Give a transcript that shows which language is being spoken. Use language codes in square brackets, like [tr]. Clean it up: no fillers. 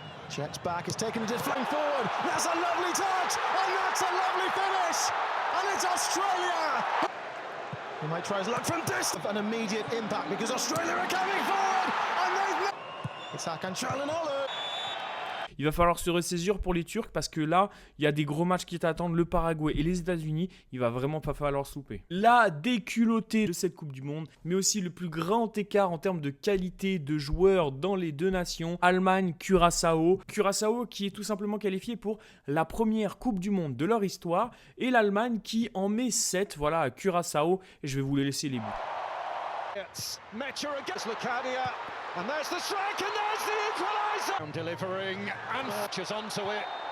[en] Checks back, it's taken a deflection forward. That's a lovely touch, and that's a lovely finish. And it's Australia. He might try his luck from distance. An immediate impact because Australia are coming forward, and they've. It's Hakan Çalhanoğlu. [fr] Il va falloir se ressaisir pour les Turcs parce que là, il y a des gros matchs qui t'attendent, le Paraguay et les États-Unis. Il va vraiment pas falloir se louper. La déculottée de cette Coupe du Monde, mais aussi le plus grand écart en termes de qualité de joueurs dans les deux nations. Allemagne, Curaçao. Curaçao qui est tout simplement qualifié pour la première Coupe du Monde de leur histoire. Et l'Allemagne qui en met 7, voilà, à Curaçao. Et je vais vous les laisser les buts. [en] Metcher against Lucadia, and there's the strike, and there's the equaliser. Delivering, and Fletcher's onto it.